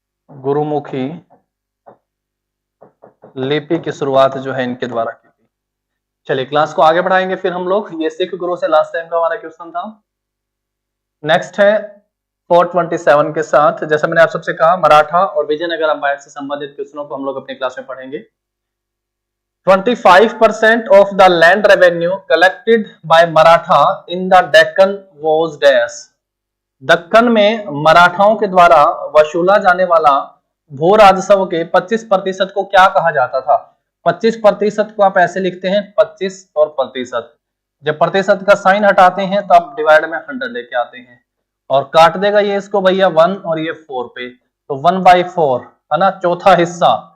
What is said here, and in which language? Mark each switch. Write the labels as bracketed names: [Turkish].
[Hindi] गुरुमुखी लिपि की शुरुआत जो है इनके द्वारा की गई। चलिए क्लास को आगे बढ़ाएंगे फिर हम लोग। ये सिख गुरु से लास्ट टाइम का हमारा क्वेश्चन था। नेक्स्ट है 427 के साथ, जैसा मैंने आप सबसे कहा मराठा और विजयनगर एम्पायर से संबंधित क्वेश्चनों को हम लोग अपनी क्लास में पढ़ेंगे। [English] 25% of the land revenue collected by Maratha in the Deccan was dash। [Hindi] Deccan में मराठाओं के द्वारा वसूला जाने वाला भू राजस्व के 25% को क्या कहा जाता था? 25% को आप ऐसे लिखते हैं 25 और प्रतिशत। जब प्रतिशत का साइन हटाते हैं तो आप डिवाइड में 100 लेके आते हैं और काट देगा ये इसको भैया 1 और ये 4 पे, तो 1/4 है ना, चौथा हिस्सा।